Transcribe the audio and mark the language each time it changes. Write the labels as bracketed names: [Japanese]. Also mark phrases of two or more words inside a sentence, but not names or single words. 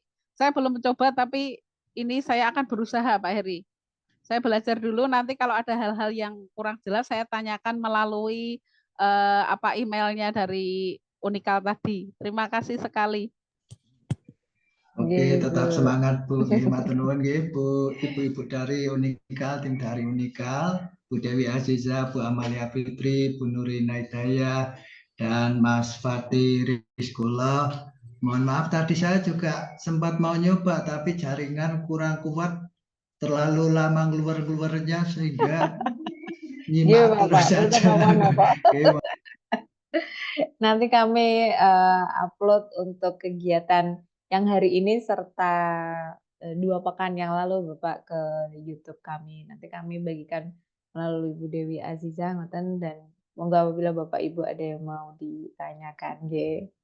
[Indonesian] Saya belum mencoba, tapi ini saya akan berusaha Pak Heri. Saya belajar dulu, nanti kalau ada hal-hal yang kurang jelas saya tanyakan melalui emailnya dari Unikal tadi. Terima kasih sekali. Oke, Nggih, tetap Bu. semangat Bu. [Javanese] Nggih, matur nuwun nggih Bu. [Indonesian] Ibu-ibu dari Unikal, tim dari Unikal, Bu Dewi Aziza, Bu Amalia Fitri, Bu Nurina Hidayah, dan Mas Fatih Rizkullah. Mohon maaf tadi saya juga sempat mau nyoba tapi jaringan kurang kuat, terlalu lama keluar-keluarnya sehingga Nggih, nyimak terus [Javanese] Bapak, mboten [Indonesian] saja. [Javanese] napa-napa. [Indonesian] Oke, Nanti kami upload untuk kegiatan yang hari ini serta 2 pekan yang lalu Bapak ke YouTube kami. Nanti kami bagikan melalui Bu Dewi Aziza ngoten, dan monggo apabila Bapak Ibu ada yang mau ditanyakan nggih.